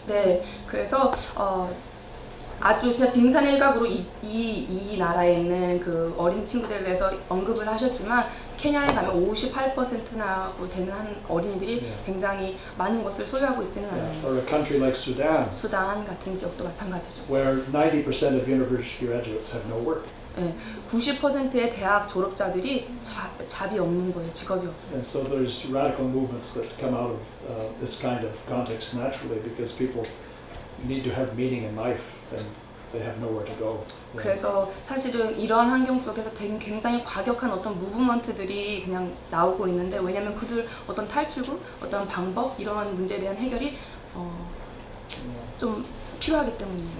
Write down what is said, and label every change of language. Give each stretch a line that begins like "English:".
Korean: 네, 그래서 아주 진짜 빙산일각으로 이 나라에 있는 그 어린 친구들에 대해서 언급을 하셨지만 케냐에 가면 58%나 되는 한 어린이들이 굉장히 많은 것을 소유하고 있지는 않아요.
English: Or a country like Sudan,
Korean: 수단 같은 지역도 마찬가지죠.
English: where 90% of university graduates have no work.
Korean: 네, 90%의 대학 졸업자들이 잡이 없는 거예요. 직업이 없어요.
English: And so there's radical movements that come out of this kind of context naturally because people need to have meaning in life and they have nowhere to go.
Korean: 그래서 사실은 이러한 환경 속에서 굉장히 과격한 어떤 무브먼트들이 그냥 나오고 있는데 왜냐하면 그들 어떤 탈출구, 어떤 방법 이러한 문제에 대한 해결이 좀 필요하기 때문이에요.